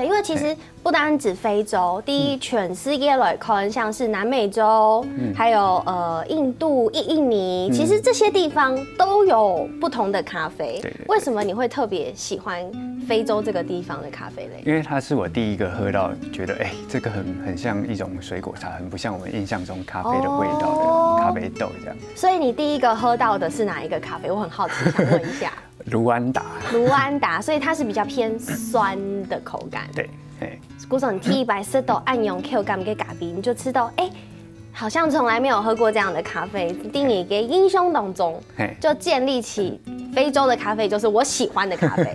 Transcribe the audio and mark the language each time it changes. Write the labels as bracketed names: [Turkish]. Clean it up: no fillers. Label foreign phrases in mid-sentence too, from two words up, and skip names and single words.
[Chinese] 因為其實不單止非洲，第一全世界來看，像是南美洲，還有印度、印尼，其實這些地方都有不同的咖啡。對。為什麼你會特別喜歡非洲這個地方的咖啡呢？因為它是我第一個喝到，覺得這個很像一種水果茶，很不像我們印象中咖啡的味道的咖啡豆這樣。所以你第一個喝到的是哪一個咖啡？我很好奇，想問一下。盧安達，所以它是比較偏酸的口感。對，古總，你第一杯吃到暗湧 Q 感嘅咖啡，你就知道，好像從來沒有喝過這樣的咖啡。第二個印象當中，就建立起非洲的咖啡就是我喜欢的咖啡，